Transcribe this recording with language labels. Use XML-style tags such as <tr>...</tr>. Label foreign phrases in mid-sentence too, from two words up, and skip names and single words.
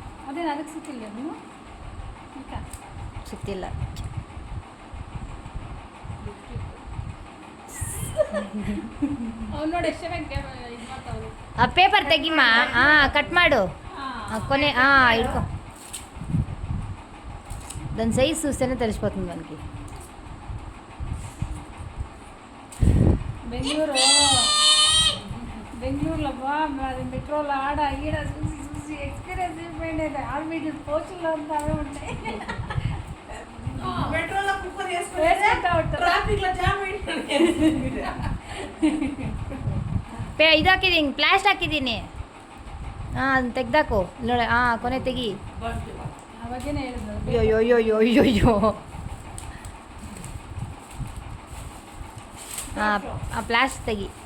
<kn>ಅದೇನು ಅದಕ್ಕೆ ಸಿಕ್ಕಿಲ್ಲ ನೀವು ಆಯ್ತಾ ಸಿಕ್ತಿಲ್ಲ. ಅವ್ನು ನೋಡಿ ಎಷ್ಟು ಚೆನ್ನಾಗಿ ಇದು ಮಾಡ್ತಾವನು. ಆ ಪೇಪರ್ ತೆಗಿಮ್ಮ. ಕಟ್ ಮಾಡು. ಕೊನೆ ಹಿಡ್ಕೊ.</kn> <te>దాని సైజ్ చూస్తేనే తెలిసిపోతుంది మనకి. బెంగళూరులో అది మెట్రోలో ఆడ ఈడ చూసి చూసి ఎక్స్పీరియన్స్ అయిపోయింది. ఆడ వీటి పోస్టుల్లో అంతా అవే ఉంటాయి.</te> <kn>ಮೆಟ್ರೋಲ ಕುಕ್ಕರ್</kn> <te>వేసుకుంటా ఉంటారు.</te> <en>traffic jam</en> <kn>ಇದು ಹಾಕಿದ್ದೀನಿ, ಪ್ಲಾಸ್ಟ್ ಹಾಕಿದ್ದೀನಿ. ಅದನ್ನ ತೆಗ್ದಾಕು ನೋಡಿ. ಕೊನೆ ತೆಗಿ. ಅವಾಗೇನೆ ಹೇಳಿದ್ರು. ಅಯ್ಯೋ ಆ ಪ್ಲಾಸ್ಟ್ ತೆಗಿ.</kn>